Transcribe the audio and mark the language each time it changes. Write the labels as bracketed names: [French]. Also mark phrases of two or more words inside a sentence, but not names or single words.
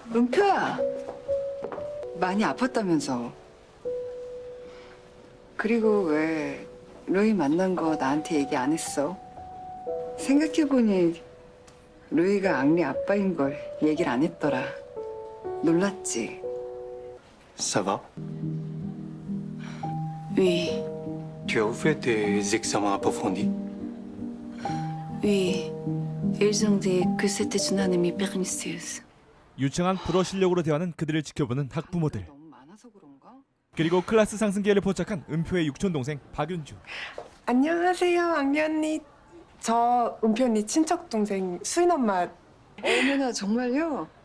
[Korean] 은표야, 많이 아팠다면서. 그리고 왜 루이 만난 거 나한테 얘기 안 했어? 생각해보니 루이가 앙리 아빠인 걸 얘기를 안 했더라. 놀랐지? [French] Ça va? Oui, Tu as fait tes examens approfondis? oui. Ils ont dit que c'était une anémie pernicieuse. [Korean] 유창한 불어 실력으로 대하는 그들을 지켜보는 학부모들. 너무 많아서 그런가? 그리고 클래스 상승기회를 포착한 은표의 육촌 동생 박윤주. 안녕하세요, 악리 언니. 저 은표 언니 친척 동생 수인 엄마. 어머나, 정말요?